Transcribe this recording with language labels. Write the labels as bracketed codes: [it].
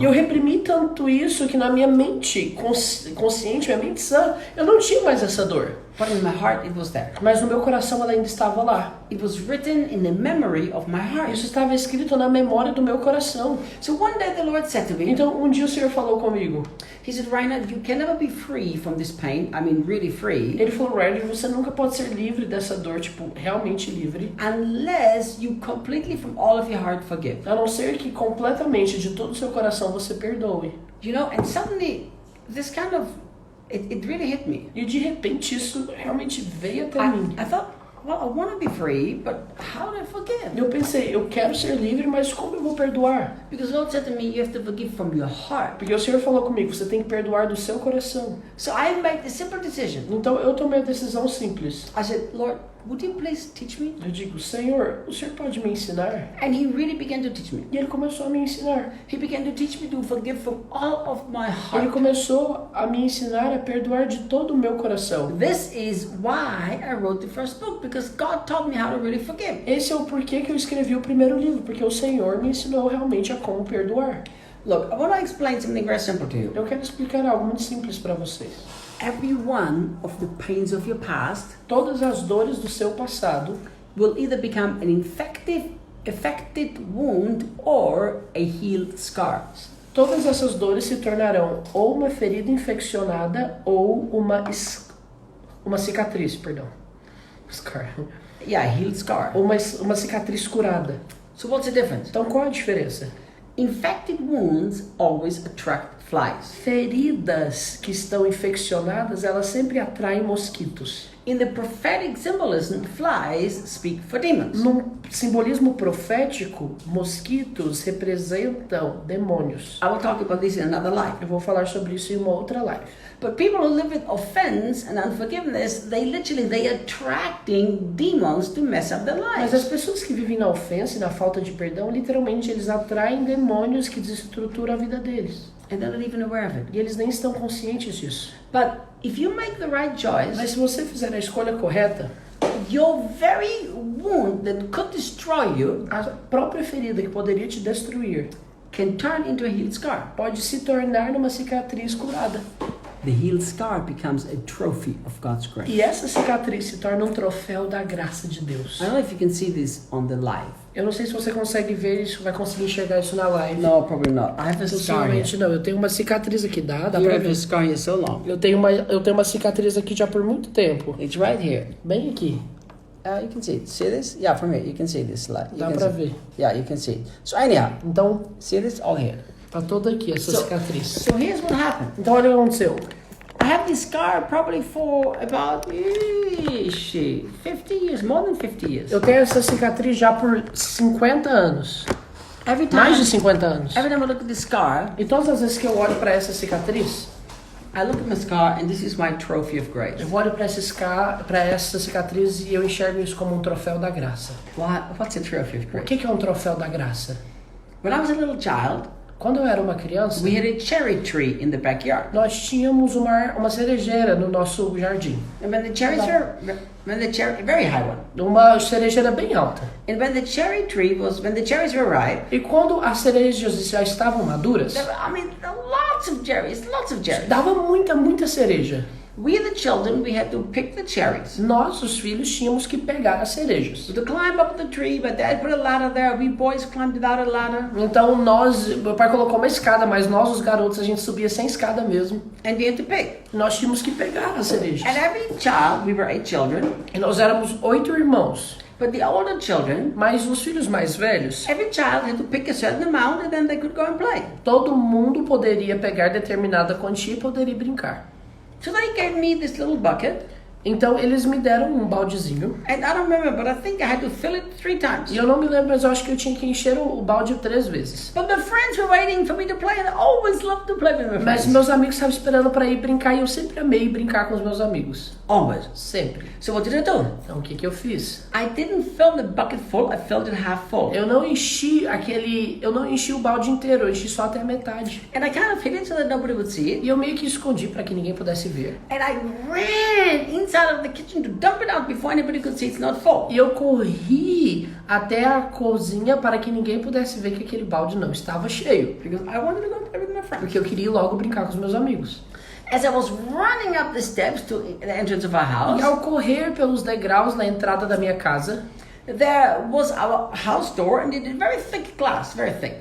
[pt] E eu reprimi tanto isso que na minha mente consciente, minha mente sã, eu não tinha mais essa dor. [en] But in my heart it was there. [pt] Mas no meu coração ela ainda estava lá. [en] It was written in the memory of my heart. [pt] Isso estava escrito na memória do meu coração. [en] So one day the Lord said to me, [pt] Então um dia o Senhor falou comigo. [en] He said, Reinhard, you can never be free from this pain. I mean, really free. [pt] Ele falou, Reinhard, você nunca pode ser livre dessa dor, tipo, realmente livre. [en] Unless you completely from all of your heart forgive. [pt] A não ser que completamente, de todo o seu coração, você perdoe. [en] And suddenly this kind of, it really hit me. [pt] E de repente isso realmente veio até mim. [en] I thought, well, I want to be free, but how do I forgive? [pt] Eu pensei, eu quero ser livre, mas como eu vou perdoar? [en] Because the Lord said to me, you have to forgive from your heart. [pt] Porque o Senhor falou comigo, você tem que perdoar do seu coração. [en] So I made the simple decision. [pt] Então eu tomei a decisão simples. [en] I said, Lord, would you please teach me? [pt] Eu digo, Senhor, o Senhor pode me ensinar? [en] And He really began to teach me. [pt] E Ele começou a me ensinar. [en] He began to teach me to forgive from all of my [pt] Ele [en] heart. [pt] começou a me ensinar a perdoar de todo o meu coração. [en] This is why I wrote the first book, because God taught me how to really forgive. [pt] Esse é o porquê que eu escrevi o primeiro livro, porque o Senhor me ensinou realmente a como perdoar. [en] Look, I want to explain something very simple to you. [pt] Eu quero explicar algo muito simples para vocês. [en] Every one of the pains of your past [pt] Todas as dores do seu passado [en] will either become an affected wound or a healed scar. [pt] Todas essas dores se tornarão ou uma ferida infeccionada ou uma cicatriz, perdão. [en] Scar. Yeah, a healed scar. [pt] Ou uma cicatriz curada. [en] So what's the difference? [pt] Então qual a diferença? [en] Infected wounds always attract flies. [pt] Feridas que estão infeccionadas, elas sempre atraem mosquitos. [en] In the prophetic symbolism, flies speak for demons. [pt] No simbolismo profético, mosquitos representam demônios. [en] I will talk about this in another life. [pt] Eu vou falar sobre isso em uma outra live. [en] But people who live with offense and unforgiveness, they attracting demons to mess up their [pt] Mas [en] lives. [pt] as pessoas que vivem na ofensa e na falta de perdão, literalmente eles atraem demônios que desestruturam a vida deles. [en] And they're not even aware of it. [pt] E eles nem estão conscientes disso. [en] But if you make the right choice, [pt] Mas se você fizer a escolha correta, [en] your very wound that could destroy you [pt] a própria ferida que poderia te destruir [en] can turn into a healed scar. [pt] pode se tornar numa cicatriz curada. [en] The healed scar becomes a trophy of God's grace. [pt] E essa cicatriz se torna um troféu da graça de Deus. [en] I don't know if you can see this on the live. [pt] Eu não sei se você consegue ver isso, vai conseguir enxergar isso na live. [en] No, probably not. I have a scar here. [pt] Possivelmente não. Eu tenho uma cicatriz aqui, dá [en] You [pt] pra [en] have a [pt] ver. [en] scar here so long. [pt] Eu tenho uma cicatriz aqui já por muito tempo. [en] It's right here. [pt] Bem aqui. [en] You can see it. See this? Yeah, from here you can see this light. [pt] Dá pra ver. [en] Yeah, you can see it. So anyhow, [pt] Então, [en] see this all here. [pt] tá toda aqui essa [en] So- [pt] cicatriz. [en] So here's what happened. [pt] Então olha o que aconteceu. [en] I have this scar probably for about 50 years, more than 50 years. [pt] Eu tenho essa cicatriz já por 50 anos. [en] Every time, [pt] Mais de 50 anos. [en] every time I look at this scar, [pt] E todas as vezes que eu olho para essa cicatriz, [en] I look at my scar and this is my trophy of grace. [pt] eu olho para essa cicatriz e eu enxergo isso como um troféu da graça. [en] What's a trophy of [pt] O [en] grace? [pt] que é um troféu da graça? [en] When I was a little child, [pt] Quando eu era uma criança, [en] we had a cherry tree in the backyard. [pt] nós tínhamos uma cerejeira no nosso jardim. [en] And when the cherries were, very high one. [pt] Uma cerejeira bem alta. [en] And when the cherries were ripe, [pt] E quando as cerejas já estavam maduras, [en] lots of cherries. [pt] dava muita cereja. [en] We, the children, we had to pick the cherries. [pt] Nós, os filhos, tínhamos que pegar as cerejas. [en] To climb up the tree, but Dad put a ladder there. We boys climbed without a ladder. [pt] Então meu pai colocou uma escada, mas nós, os garotos, a gente subia sem escada mesmo. [en] And we had to pick. [pt] Nós tínhamos que pegar as cerejas. [en] And every child, we were 8 children, [pt] E nós éramos 8 irmãos. [en] but the older children, [pt] Mas os filhos mais velhos, [en] every child had to pick a certain amount and then they could go and play. [pt] todo mundo poderia pegar determinada quantia e poderia brincar. [en] So they gave me this little bucket. [pt] Então eles me deram um baldezinho. [en] And I don't remember, but I think I had to fill it 3 times. [pt] E eu não me lembro, mas eu acho que eu tinha que encher o balde 3 vezes. [en] But my friends were waiting for me to play, and I always loved to play with my [pt] Mas [en] friends. [pt] meus amigos estavam esperando para ir brincar e eu sempre amei brincar com os meus amigos. [en] Always. [pt] Sempre. [en] So what did I do? [pt] Então o que que eu fiz? [en] I didn't fill the bucket full, I filled it half full. [pt] Eu não enchi o balde inteiro, eu enchi só até a metade. [en] And I kind of hid it so that nobody would see it. [pt] E eu meio que escondi para que ninguém pudesse ver. [en] And I ran inside of the kitchen to dump it out before anybody could see it's not full. [pt] E eu corri até a cozinha para que ninguém pudesse ver que aquele balde não estava cheio. [en] Because I wanted to go play with my friends. [pt] Porque eu queria ir logo brincar com os meus amigos. [en] As I was running up the steps to the entrance of our [pt] E [en] house, [pt] ao correr pelos degraus na entrada da minha casa, [en] there was our house door, and it had very thick glass, very thick.